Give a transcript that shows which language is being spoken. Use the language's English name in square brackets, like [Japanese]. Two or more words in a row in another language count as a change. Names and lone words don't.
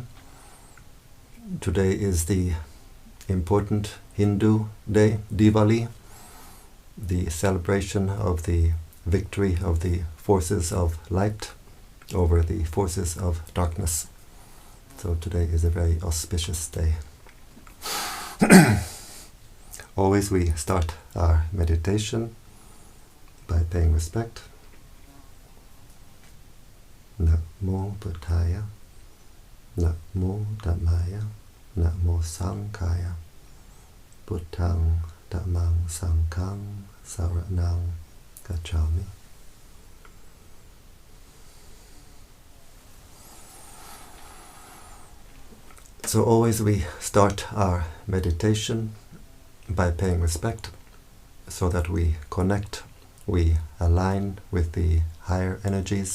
[English] Today is the important Hindu day, Diwali, the celebration of the victory of the forces of light over the forces of darkness. So today is a very auspicious day. Always we start our meditation by paying respect. [Pali] Namo Buddhaya, Namo Dhammaya, Namo Sanghaya, Buddhang Dhammang Sanghang Saranang Gacchami. [English] So always we start our meditation by paying respect, so that we connect, we align with the higher energies.